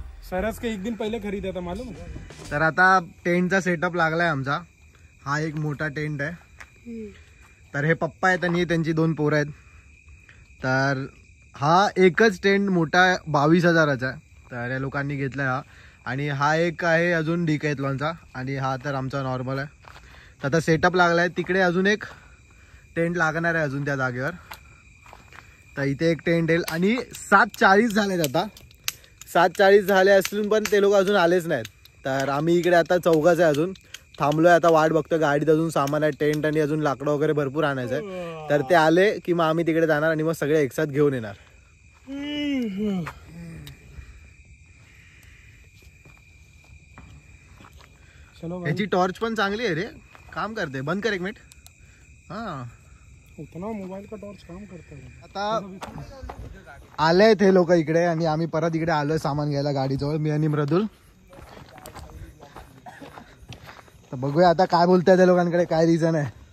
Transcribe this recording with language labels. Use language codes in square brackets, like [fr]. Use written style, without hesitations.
[hi] सरस के एक दिन पहले खरीदा था मालूम है? [mr] तर आता टेंटचा सेटअप लागलाय आमचा. हा एक मोठा टेंट आहे. तर हे पप्पा आहेत आणि त्यांची 2 पोरं आहेत. तर हा एकच टेंट मोठा 22,000चा आहे. तर या लोकांनी घेतलाय हा. आणि हा एक आहे अजून डिकॅथलॉनचा आणि हा तर आमचा नॉर्मल आहे. तर आता सेटअप लागलाय. तिकडे अजून एक टेंट लागणार आहे अजून त्या जागेवर. तर इथे एक टेंट येईल आणि 7:40 झालेत आता. 7:40 झाले असून पण ते लोक अजून आलेच नाहीत. तर आम्ही इकडे आता चौघाच आहे अजून थांबलोय. आता वाट बघतो. गाडीत अजून सामान आहे, टेंट आणि अजून लाकडं वगैरे भरपूर आणायचं आहे. तर ते आले की मग आम्ही तिकडे जाणार आणि मग सगळे एकसाथ घेऊन येणार. [hi] चलो भाई. [mr] याची टॉर्च पण चांगली आहे रे, काम करते. बंद कर 1 मिनिट. हा [hi] उतना मोबाईल का टॉर्च काम करता है. [mr] आता आले ते लोक इकडे आणि आम्ही परत इकडे आलोय सामान घ्यायला गाडीजवळ, मी आणि मृदुल. तर बघूया आता काय बोलताय त्या लोकांकडे, काय रिझन आहे.